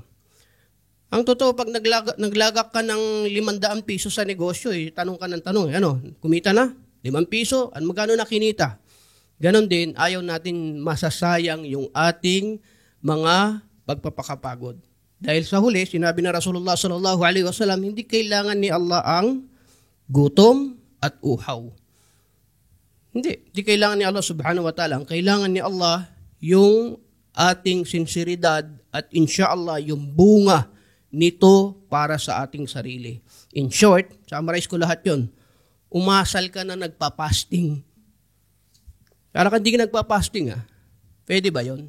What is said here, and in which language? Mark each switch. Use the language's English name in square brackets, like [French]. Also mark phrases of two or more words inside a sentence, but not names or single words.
[Filipino] Ang totoo, pag naglagak ka ng 500 piso sa negosyo, tanong ka ng tanong, kumita na? 5 piso? Magkano na kinita? Ganon din, ayaw natin masasayang yung ating mga pagpapakapagod. Dahil sa huli, sinabi na Rasulullah [Arabic] صلى الله عليه وسلم, [Filipino] hindi kailangan ni Allah ang gutom at uhaw. Hindi kailangan ni [Arabic] الله سبحانه وتعالى. [Filipino] Ang kailangan ni Allah yung ating sinseridad at inshallah yung bunga nito para sa ating sarili. [English] In short, [Filipino] summarize ko lahat yun. Umasal ka na nagpa-fasting. Para hindi ka nagpa-fasting, pwede ba yun?